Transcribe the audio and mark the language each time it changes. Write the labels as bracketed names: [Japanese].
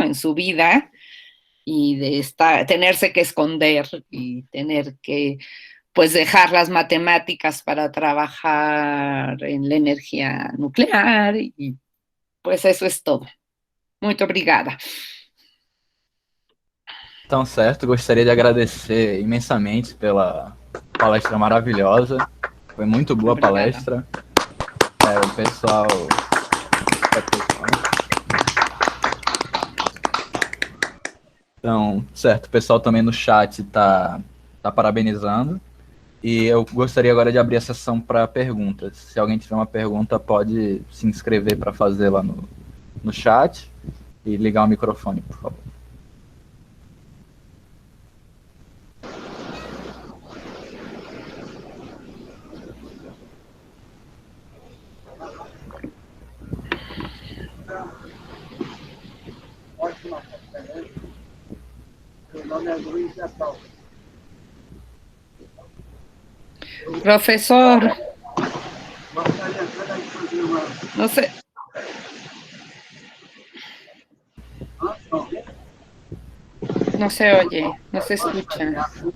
[Spanish] En su vida, y de tenerse que esconder y tener que pues dejar las matemáticas para trabajar en la energía nuclear, y pues eso es todo. [Portuguese] Muito obrigada. Então, certo, gostaria de agradecer imensamente pela palestra maravilhosa. Foi muito boa a Obrigada. palestra. O pessoal... Então, certo, o pessoal também no chat tá parabenizando. E eu gostaria agora de abrir a sessão para perguntas. Se alguém tiver uma pergunta, pode se inscrever para fazer lá no chat e ligar o microfone, por favor. Meu nome é Luiz Natal. [Spanish] Profesor, [Portuguese] Gostaria apenas de fazer uma... [Spanish] no sé, no se oye, no se escucha.